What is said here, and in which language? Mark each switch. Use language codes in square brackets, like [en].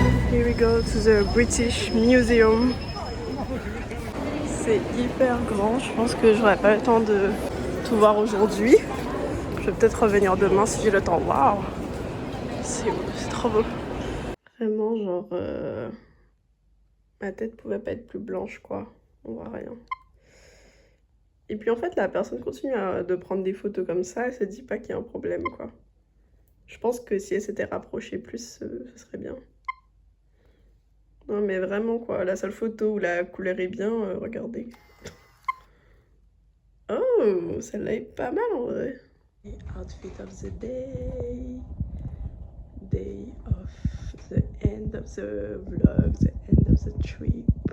[en] Here we go to the British Museum. [fr] C'est hyper grand, je pense que j'aurai pas le temps de tout voir aujourd'hui. Je vais peut-être revenir demain si j'ai le temps. Waouh, c'est trop beau. Vraiment, genre, ma tête pouvait pas être plus blanche, quoi. On voit rien. Et puis en fait, la personne continue de prendre des photos comme ça, elle se dit pas qu'il y a un problème, quoi. Je pense que si elle s'était rapprochée plus, ce serait bien. Non mais vraiment, quoi, la seule photo où la couleur est bien, regardez. Oh, celle-là est pas mal en vrai. [en] Outfit of the day. Day of the end of the vlog, the end of the trip.